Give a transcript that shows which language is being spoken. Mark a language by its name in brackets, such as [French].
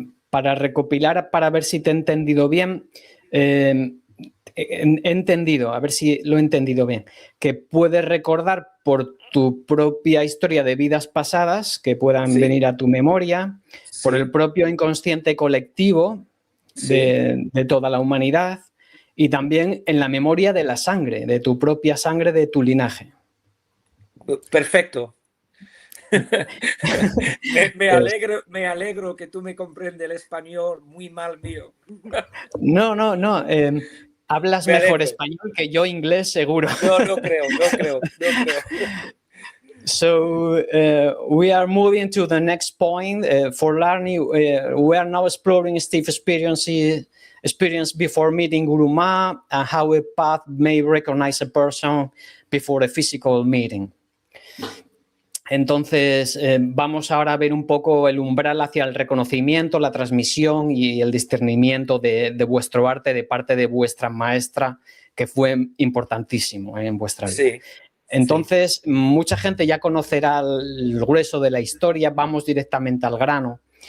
[Spanish] Para recopilar, para ver si te he entendido bien, he entendido, a ver si lo he entendido bien, que puedes recordar por tu propia historia de vidas pasadas que venir a tu memoria, por el propio inconsciente colectivo de toda la humanidad y también en la memoria de la sangre, de tu propia sangre, de tu linaje. Perfecto. me alegro que tú me comprendes el español muy mal mío. No. Hablas mejor español que yo inglés, seguro. No creo. [English] So we are moving to the next point. For learning, we are now exploring Steve's experience before meeting Guru Ma and how a path may recognize a person before a physical meeting. [Spanish] Entonces, vamos ahora a ver un poco el umbral hacia el reconocimiento, la transmisión y el discernimiento de vuestro arte de parte de vuestra maestra, que fue importantísimo en vuestra vida. Sí. Entonces, mucha gente ya conocerá el grueso de la historia, vamos directamente al grano.